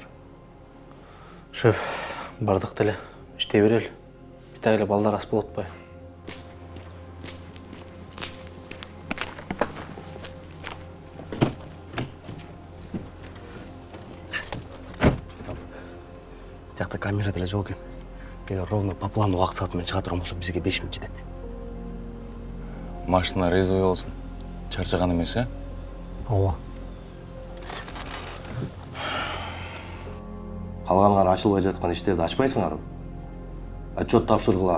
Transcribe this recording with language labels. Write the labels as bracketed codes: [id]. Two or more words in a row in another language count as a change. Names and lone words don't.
[ky] Шеф, бардык деле. Иштей берели. Битак эле балдар ас болуп атпайбы? Жакта камера деле жок экен. Эгер [ru] ровно по плану [ky] убакыт сааты менен чыга турган болсо бизге 5 мүнөт жетет. Машина резвый болсын. Чарчаган эмес, э? Ооба. Калганыңар ачылбай жаткан иштерди ачпайсыңарбы? Отчет тапшыргыла.